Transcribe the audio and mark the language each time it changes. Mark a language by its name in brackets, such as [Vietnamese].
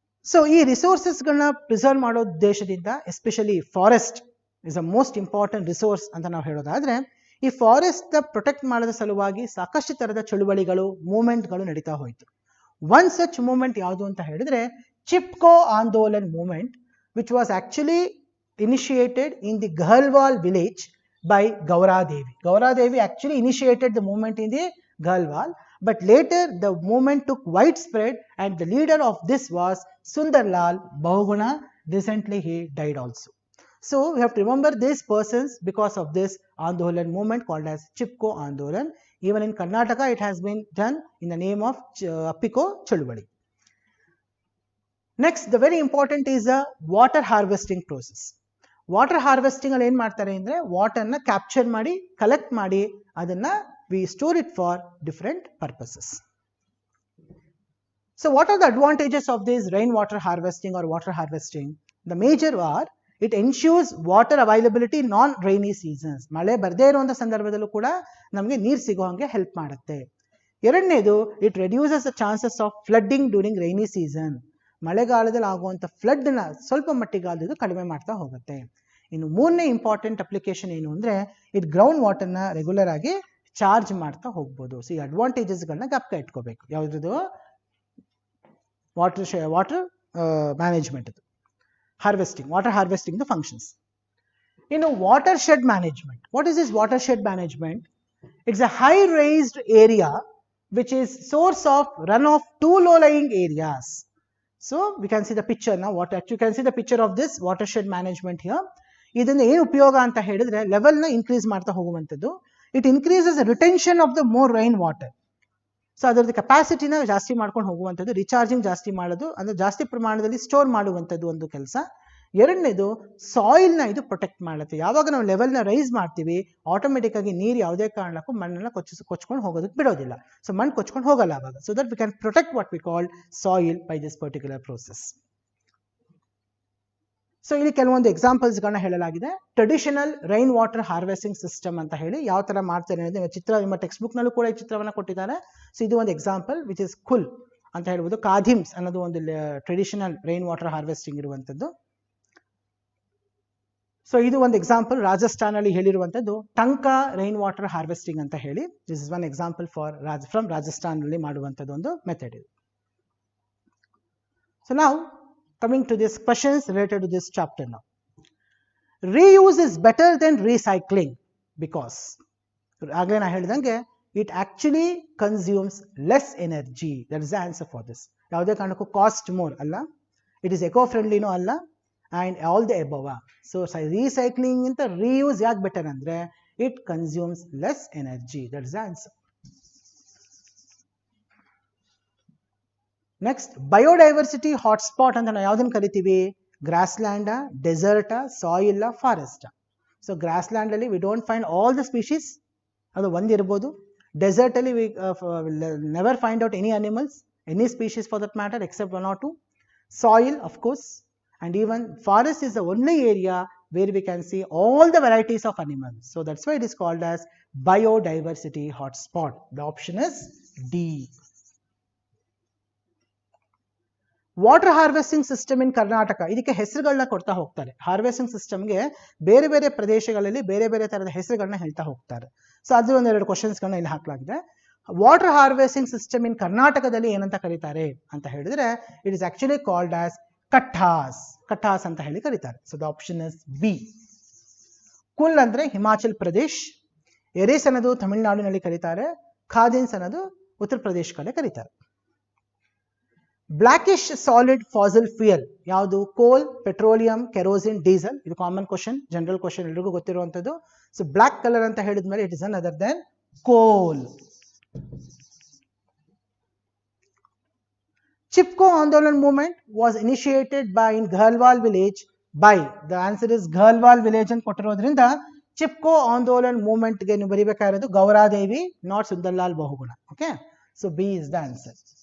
[Kannada] So ಈ ರಿಸೋರ್ಸಸ್ಗಳನ್ನ preserve ಮಾಡೋ ಉದ್ದೇಶದಿಂದ, [English] especially forest is a most important resource [Kannada] ಅಂತ ನಾವು ಹೇಳೋದಾದ್ರೆ, ಈ ಫಾರೆಸ್ಟ್ ಪ್ರೊಟೆಕ್ಟ್ ಮಾಡೋದ ಸಲುವಾಗಿ ಸಾಕಷ್ಟು ತರದ ಚಳುವಳಿಗಳು, ಮೂವ್ಮೆಂಟ್ಗಳು ನಡೀತಾ ಹೋಯಿತು. [English] one such movement [Kannada] ಯಾವುದು ಅಂತ ಹೇಳಿದ್ರೆ [English] Chipko Andolan movement, which was actually initiated in the Garhwal village by Gauradevi. Gauradevi actually initiated the movement in the Galwal, but later the movement took widespread and the leader of this was Sundarlal Bahuguna. Recently he died also. So we have to remember these persons because of this Andolan movement called as Chipko Andolan. Even in Karnataka, it has been done in the name of Piko Chulvadi. Next, the very important is the water harvesting process. [Kannada] Water harvesting alli ಏನು ಮಾಡ್ತಾರೆ ಅಂದರೆ ವಾಟರ್ನ capture ಮಾಡಿ collect ಮಾಡಿ ಅದನ್ನು [English] we store it for different purposes. So what are the advantages of this rainwater harvesting or water harvesting? The major are it ensures water availability non rainy seasons. [Kannada] ಮಳೆ ಬರದೇ ಇರುವಂಥ ಸಂದರ್ಭದಲ್ಲೂ ಕೂಡ ನಮಗೆ ನೀರು ಸಿಗೋ ಹಾಗೆ ಹೆಲ್ಪ್ ಮಾಡುತ್ತೆ. ಎರಡನೇದು [English] it reduces the chances of flooding during rainy season. [Kannada] ಮಳೆಗಾಲದಲ್ಲಿ ಆಗುವಂಥ ಫ್ಲಡ್ನ ಸ್ವಲ್ಪ ಮಟ್ಟಿಗಾದರೂ ಕಡಿಮೆ ಮಾಡ್ತಾ ಹೋಗುತ್ತೆ. ಇನ್ನು ಮೂರನೇ ಇಂಪಾರ್ಟೆಂಟ್ ಅಪ್ಲಿಕೇಶನ್ ಏನು ಅಂದರೆ ಇದು ಗ್ರೌಂಡ್ ವಾಟರ್ನ ರೆಗ್ಯುಲರ್ ಆಗಿ ಚಾರ್ಜ್ ಮಾಡ್ತಾ ಹೋಗ್ಬೋದು. ಸೊ ಈ ಅಡ್ವಾಂಟೇಜಸ್ಗಳನ್ನ ಜ್ಞಾಪಕ ಇಟ್ಕೋಬೇಕು. ಯಾವುದ್ರದ್ದು water management harvesting, water harvesting the functions. ಇನ್ನು water shed management. [English] What is this watershed management? It's a high raised area which is source of runoff to low-lying areas. So we can see the picture now. You can see the picture of this watershed management here. [Kannada] ಇದನ್ನ ಏನು ಉಪಯೋಗ ಅಂತ ಹೇಳಿದ್ರೆ ಲೆವೆಲ್ನ increase ಮಾಡ್ತಾ ಹೋಗುವಂಥದ್ದು. [English] It increases retention of the more rain water. [Kannada] So ಅದರದ್ದು ಕೆಪಾಸಿಟಿನ ಜಾಸ್ತಿ ಮಾಡ್ಕೊಂಡು ಹೋಗುವಂಥದ್ದು, ರಿಚಾರ್ಜಿಂಗ್ ಜಾಸ್ತಿ ಮಾಡೋದು, ಅಂದರೆ ಜಾಸ್ತಿ ಪ್ರಮಾಣದಲ್ಲಿ ಸ್ಟೋರ್ ಮಾಡುವಂಥದ್ದು ಒಂದು ಕೆಲಸ. ಎರಡನೇದು ಸಾಯಿಲ್ನ ಇದು ಪ್ರೊಟೆಕ್ಟ್ ಮಾಡುತ್ತೆ. ಯಾವಾಗ ನಾವು ಲೆವೆಲ್ನ ರೈಸ್ ಮಾಡ್ತೀವಿ ಆಟೋಮೆಟಿಕ್ ಆಗಿ ನೀರು ಯಾವುದೇ ಕಾರಣಕ್ಕೂ ಮಣ್ಣನ್ನು ಕೊಚ್ಕೊಂಡು ಹೋಗೋದಕ್ಕೆ ಬಿಡೋದಿಲ್ಲ. ಸೊ ಮಣ್ಣು ಕೊಚ್ಕೊಂಡು ಹೋಗಲ್ಲ ಆವಾಗ. [English] So that we can protect what we call soil by this particular process. [Kannada] So ಇಲ್ಲಿ ಕೆಲವೊಂದು ಎಕ್ಸಾಂಪಲ್ಸ್ಗಳನ್ನ ಹೇಳಲಾಗಿದೆ. Traditional rain water harvesting system ಅಂತ ಹೇಳಿ ಯಾವ ಥರ ಮಾಡ್ತಾರೆ ಅನ್ನೋದು ಚಿತ್ರ ನಿಮ್ಮ ಟೆಕ್ಸ್ಟ್ ಬುಕ್ನಲ್ಲೂ ಕೂಡ ಈ ಚಿತ್ರವನ್ನು ಕೊಟ್ಟಿದ್ದಾರೆ. ಸೊ ಇದು ಒಂದು ಎಕ್ಸಾಂಪಲ್ ವಿಚ್ ಇಸ್ ಕುಲ್ ಅಂತ ಹೇಳ್ಬೋದು. ಕಾಧಿಮ್ಸ್ ಅನ್ನೋದು ಒಂದು ಟ್ರೆಡಿಷನಲ್ ರೈನ್ ವಾಟರ್ ಹಾರ್ವೆಸ್ಟಿಂಗ್ ಇರುವಂಥದ್ದು. ಸೊ ಇದು ಒಂದು example ರಾಜಸ್ಥಾನಲ್ಲಿ ಹೇಳಿರುವಂಥದ್ದು Tankha rain water harvesting ಅಂತ ಹೇಳಿ. [English] this is one example from [Kannada] ರಾಜಸ್ಥಾನಲ್ಲಿ ಮಾಡುವಂಥದ್ದು ಒಂದು ಮೆಥಡ್ ಇದು. ಸೊ ನಾವು [English] coming to these questions related to this chapter now. Reuse is better than recycling because again I [Kannada] ಹೇಳಿದಂಗೆ [English] it actually consumes less energy. That is the answer for this. [Kannada] ಯಾವುದೇ ಕಾರಣಕ್ಕೂ cost more ಅಲ್ಲ, it is eco ಫ್ರೆಂಡ್ಲಿನೂ ಅಲ್ಲ, [English] And all the above. [Kannada] So recycling ಇಂತ reuse ಯಾಕೆ better ಅಂದರೆ [English] It consumes less energy. That is the answer. [Kannada] Next, biodiversity hotspot ಅಂತ ನಾವು ಯಾವುದನ್ನು ಕರಿತೀವಿ? ಗ್ರಾಸ್ಲ್ಯಾಂಡ, ಡೆಸರ್ಟ, soil, forest. So ಗ್ರಾಸ್ಲ್ಯಾಂಡಲ್ಲಿ [English] we don't find all the species, [Kannada] ಅದು ಒಂದಿರ್ಬೋದು. [English] ಡೆಸರ್ಟಲ್ಲಿ we never find out any animals, any species for that matter except 1 or 2. Soil, of course, and even forest is the only area where we can see all the varieties of animals. So that's why it is called as biodiversity hotspot. The option is D. [Kannada] Water harvesting system in Karnataka, ಇದಕ್ಕೆ ಹೆಸರುಗಳನ್ನ ಕೊಡ್ತಾ ಹೋಗ್ತಾರೆ. Harvesting ಸಿಸ್ಟಮ್ಗೆ ಬೇರೆ ಬೇರೆ ಪ್ರದೇಶಗಳಲ್ಲಿ ಬೇರೆ ಬೇರೆ ಥರದ ಹೆಸರುಗಳನ್ನ ಹೇಳ್ತಾ ಹೋಗ್ತಾರೆ. ಸೊ ಅದು ಒಂದೆರಡು ಕ್ವಶನ್ಸ್ಗಳನ್ನ ಇಲ್ಲಿ ಹಾಕಲಾಗಿದೆ. ವಾಟರ್ ಹಾರ್ವೆಸ್ಟಿಂಗ್ ಸಿಸ್ಟಮ್ ಇನ್ ಕರ್ನಾಟಕದಲ್ಲಿ ಏನಂತ ಕರೀತಾರೆ ಅಂತ ಹೇಳಿದ್ರೆ it is actually called as ಕಟ್ಟಾಸ್. ಕಟ್ಟಾಸ್ ಅಂತ ಹೇಳಿ ಕರೀತಾರೆ. So the option is B. ಕುಲ್ ಅಂದ್ರೆ ಹಿಮಾಚಲ್ ಪ್ರದೇಶ್, ಎರೇಸ್ ಅನ್ನೋದು ತಮಿಳುನಾಡಿನಲ್ಲಿ ಕರೀತಾರೆ, ಖಾದಿನ್ಸ್ ಅನ್ನೋದು ಉತ್ತರ ಪ್ರದೇಶದಲ್ಲೇ ಕರೀತಾರೆ. ಬ್ಲಾಕಿಶ್ ಸಾಲಿಡ್ ಫಾಸಿಲ್ ಫ್ಯೂಯಲ್ ಯಾವುದು? ಕೋಲ್, ಪೆಟ್ರೋಲಿಯಂ, ಕೆರೋಸಿನ್, ಡೀಸೆಲ್. ಇದು ಕಾಮನ್ ಕ್ವಶನ್, ಜನರಲ್ ಕ್ವಶನ್, ಎಲ್ರಿಗೂ ಗೊತ್ತಿರುವಂಥದ್ದು. ಸೊ ಬ್ಲಾಕ್ ಕಲರ್ ಅಂತ ಹೇಳಿದ್ಮೇಲೆ [English] It is none other than coal. Chipko Andolan movement was initiated by in Ghalwal village by, the answer is Ghalwal village [Kannada] ಅಂತ ಕೊಟ್ಟಿರೋದ್ರಿಂದ [English] Chipko Andolan movement [Kannada] ಗೆ ನೀವು ಬರೀಬೇಕಾಗಿರೋದು [English] Gaura Devi, not Sundarlal Bahuguna. Okay, so B is the answer.